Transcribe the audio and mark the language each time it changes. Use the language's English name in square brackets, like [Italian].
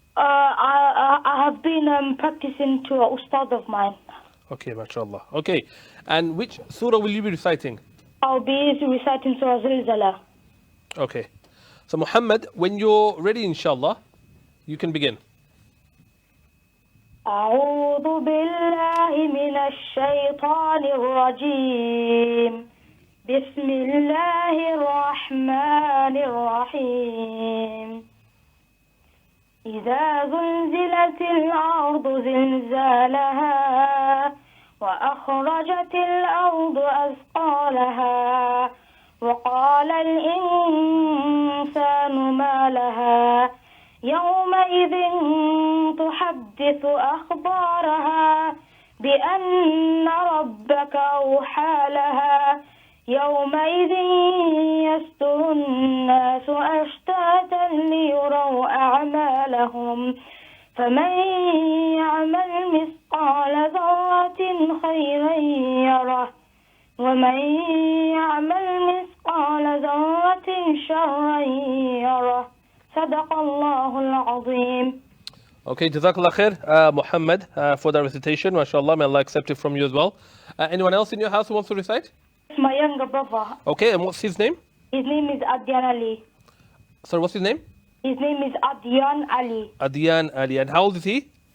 [English] I have been practicing to an ustad of mine. Okay, mashallah. Okay, and which surah will you be reciting? I'll be reciting Surah Zilzala. Okay, so Muhammad, when you're ready, inshallah, you can begin. [Arabic] أعوذ بالله من الشيطان الرجيم بسم الله الرحمن الرحيم إذا زلزلت الأرض زلزالها وأخرجت الأرض أثقالها وقال الإنسان ما لها يومئذ تحدث أخبارها بأن ربك أوحى لها يومئذ يصدر الناس أشتاتا ليروا أعمالهم فمن يعمل مثقال ذرة خيرا يره ومن يعمل مثقال ذرة شرا يره صدق الله العظيم. [English] Okay, Jazakallah khair, Muhammad, for that recitation. MashaAllah, may Allah accept it from you as well. Anyone else in your house who wants to recite? It's my younger brother. Okay, and what's his name? His name is Adyan Ali. Sorry, what's his name? His name is Adyan Ali. Adyan Ali. And how old is he?